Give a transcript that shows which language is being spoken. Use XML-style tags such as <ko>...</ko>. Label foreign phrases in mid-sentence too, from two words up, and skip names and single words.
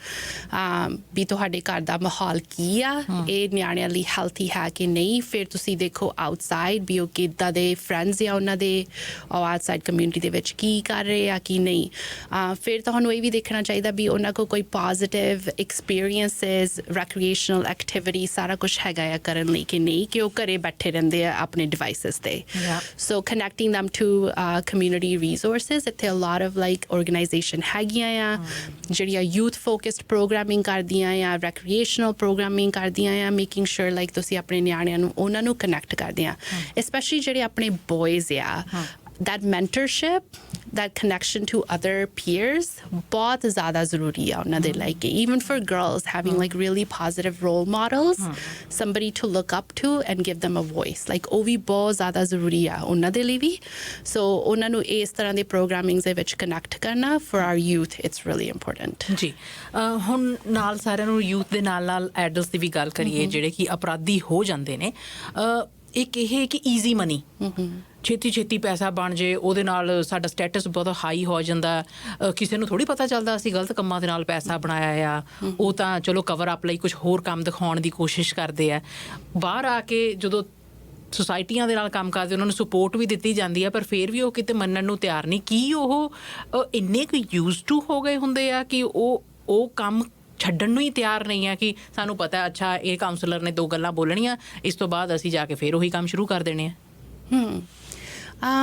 <pa>ਵੀ ਤੁਹਾਡੇ ਘਰ ਦਾ ਮਾਹੌਲ ਕੀ ਆ ਇਹ ਨਿਆਣਿਆਂ ਲਈ ਹੈਲਥੀ ਹੈ ਕਿ ਨਹੀਂ ਫਿਰ ਤੁਸੀਂ ਦੇਖੋ ਆਊਟਸਾਈਡ ਵੀ ਉਹ ਕਿੱਦਾਂ ਦੇ ਫਰੈਂਡਸ ਆ ਉਹਨਾਂ ਦੇ ਉਹ</pa> <en>outside community</en> <pa>ਦੇ ਵਿੱਚ ਕੀ ਕਰ ਰਹੇ ਆ ਕੀ ਨਹੀਂ ਫਿਰ ਤੁਹਾਨੂੰ ਇਹ ਵੀ ਦੇਖਣਾ ਚਾਹੀਦਾ ਵੀ ਉਹਨਾਂ ਕੋਲ ਕੋਈ</pa> <en>positive experiences recreational activity</en> <pa>ਸਾਰਾ ਕੁਛ ਹੈਗਾ ਆ ਕਰਨ ਲਈ ਕਿ ਨਹੀਂ ਕਿ ਉਹ ਘਰੇ ਬੈਠੇ ਰਹਿੰਦੇ ਆ ਆਪਣੇ devices ਤੇ</pa> <en>so connecting them to community resources ਇੱਥੇ a lot of like organization</en> <pa>ਹੈਗੀਆਂ ਆ ਜਿਹੜੀਆਂ</pa> <en>youth focused programming</en> <pa>ਕਰਦੀਆਂ ਆ</pa> <en>recreational programming</en> <pa>ਕਰਦੀਆਂ ਆ</pa> <en>making sure like</en> <pa>ਤੁਸੀਂ ਆਪਣੇ ਨਿਆਣਿਆਂ ਨੂੰ ਉਹਨਾਂ ਨੂੰ</pa> <en>connect</en> <pa>ਕਰਦੇ ਆ</pa> <en>especially</en> <pa>ਜਿਹੜੇ ਆਪਣੇ</pa> <en>boys ਆ that mentorship that connection to other peers</en> <pa>ਬਹੁਤ ਜ਼ਿਆਦਾ ਜ਼ਰੂਰੀ ਆ ਉਹਨਾਂ ਦੇ ਲਈ</pa> <en>even for girls having like really positive role models somebody to look up to and give them a voice like</en> <pa>ਉਹ ਵੀ ਬਹੁਤ ਜ਼ਿਆਦਾ ਜ਼ਰੂਰੀ ਆ ਉਹਨਾਂ ਦੇ ਲਈ ਵੀ</pa> <en>so</en> <pa>ਉਹਨਾਂ ਨੂੰ ਇਸ ਤਰ੍ਹਾਂ ਦੇ ਪ੍ਰੋਗਰਾਮਿੰਗਸ ਦੇ ਵਿੱਚ ਕਨੈਕਟ ਕਰਨਾ</pa> <en>for our youth it's really important</en> <pa>ਜੀ ਹੁਣ ਨਾਲ ਸਾਰਿਆਂ ਨੂੰ ਯੂਥ ਦੇ ਨਾਲ ਐਡਲਟਸ ਦੀ ਵੀ ਗੱਲ ਕਰੀਏ ਜਿਹੜੇ ਕਿ ਅਪਰਾਧੀ ਹੋ ਜਾਂਦੇ ਨੇ ਇੱਕ ਇਹ ਕਿ</pa> <en>easy money</en> <pa>ਛੇਤੀ ਪੈਸਾ ਬਣ ਜੇ ਉਹਦੇ ਨਾਲ ਸਾਡਾ ਸਟੇਟਸ ਬਹੁਤ ਹਾਈ ਹੋ ਜਾਂਦਾ ਕਿਸੇ ਨੂੰ ਥੋੜ੍ਹੀ ਪਤਾ ਚੱਲਦਾ ਅਸੀਂ ਗਲਤ ਕੰਮਾਂ ਦੇ ਨਾਲ ਪੈਸਾ ਬਣਾਇਆ ਆ ਉਹ ਤਾਂ ਚਲੋ</pa> <en>cover up</en> <pa>ਲਈ ਕੁਛ ਹੋਰ ਕੰਮ ਦਿਖਾਉਣ ਦੀ ਕੋਸ਼ਿਸ਼ ਕਰਦੇ ਆ ਬਾਹਰ ਆ ਕੇ ਜਦੋਂ ਸੁਸਾਇਟੀਆਂ ਦੇ ਨਾਲ ਕੰਮ ਕਰਦੇ ਉਹਨਾਂ ਨੂੰ ਸਪੋਰਟ ਵੀ ਦਿੱਤੀ ਜਾਂਦੀ ਆ ਪਰ ਫਿਰ ਵੀ ਉਹ ਕਿਤੇ ਮੰਨਣ ਨੂੰ ਤਿਆਰ ਨਹੀਂ ਕੀ ਉਹ ਇੰਨੇ ਕੁ</pa> <en>used to</en> <pa>ਹੋ ਗਏ ਹੁੰਦੇ ਆ ਕਿ ਉਹ ਕੰਮ ਛੱਡਣ ਨੂੰ ਹੀ ਤਿਆਰ ਨਹੀਂ ਆ ਕਿ ਸਾਨੂੰ ਪਤਾ ਅੱਛਾ ਇਹ ਕਾਉਂਸਲਰ ਨੇ 2 ਗੱਲਾਂ ਬੋਲਣੀਆਂ ਇਸ ਤੋਂ ਬਾਅਦ ਅਸੀਂ ਜਾ ਕੇ ਫਿਰ ਉਹੀ ਕੰਮ ਸ਼ੁਰੂ ਕਰ ਦੇਣੇ ਆ</pa>